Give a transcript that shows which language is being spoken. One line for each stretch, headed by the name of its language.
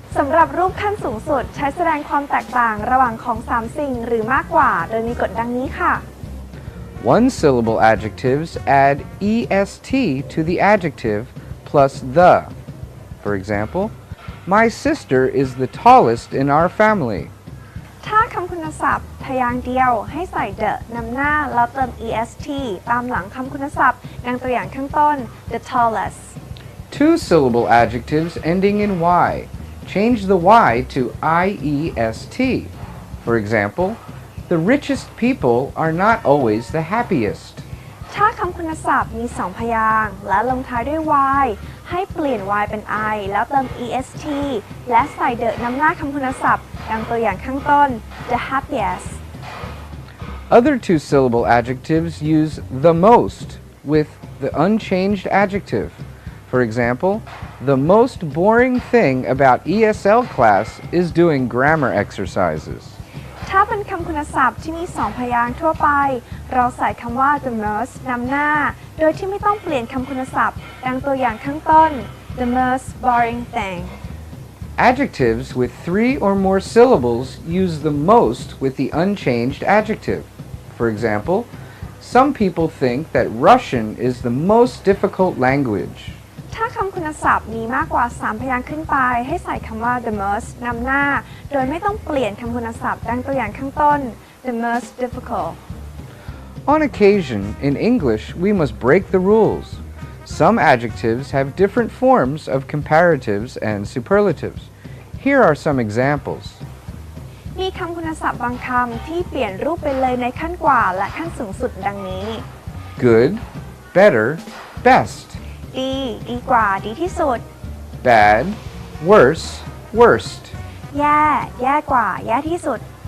Thai: สำหรับรูปขั้นสูงสุดใช้แสดงความแตกต่างระหว่างของ3สิ่งหรือมากกว่าโดยมีกฎดังนี้ค่ะ
English: One-syllable adjectives add est to the adjective plus the. For example, my sister is the tallest in our family.
Thai: ถ้าคำคุณศัพท์พยางค์เดียวให้ใส่ the นำหน้าแล้วเติม est ตามหลังคำคุณศัพท์ดังตัวอย่างข้างต้น
English: the tallest. Two-syllable adjectives ending in y.Change the y to iest. For example, the richest people are not always the happiest.
Thai: ถ้าคำคุณศัพท์มี2พยางค์และลงท้ายด้วย y ให้เปลี่ยน y เป็น i แล้วเติม est และใส่ the นำหน้าคำคุณศัพท์ดังตัวอย่างข้างต้น
English: the happiest. Other two-syllable adjectives use the most with the unchanged adjective. For example, the most boring thing about ESL class is doing grammar exercises. ถ
Thai: ถ้าเป็นคำคุณศัพท์ที่มีสองพยางค์ทั่วไปเราใส่คำว่า the most นำหน้าโดยที่ไม่ต้องเปลี่ยนคำคุณศัพท์ดังตัวอย่างข้างต้น
English: the most boring thing Adjectives with 3 or more syllables use the most with the unchanged adjective. For example, some people think that Russian is the most difficult language.
Thai: ถ้าคำคุณศัพท์มีมากกว่า3พยางค์ขึ้นไปให้ใส่คำว่า the most นำหน้าโดยไม่ต้องเปลี่ยนคำคุณศัพท์ดังตัวอย่างข้างต้น
English: the most difficult On occasion, in English, we must break the rules. Some adjectives have different forms of comparatives and superlatives. Here are some examples.
Thai: มีคำคุณศัพท์บางคำที่เปลี่ยนรูปไปเลยในขั้นกว่าและขั้นสูงสุดดังนี้
English: Good, better, best.
Thai: ดีดีกว่าดีที่สุด
English: Bad, worse, worst.
Thai: แย่แย่กว่าแย่ที่สุด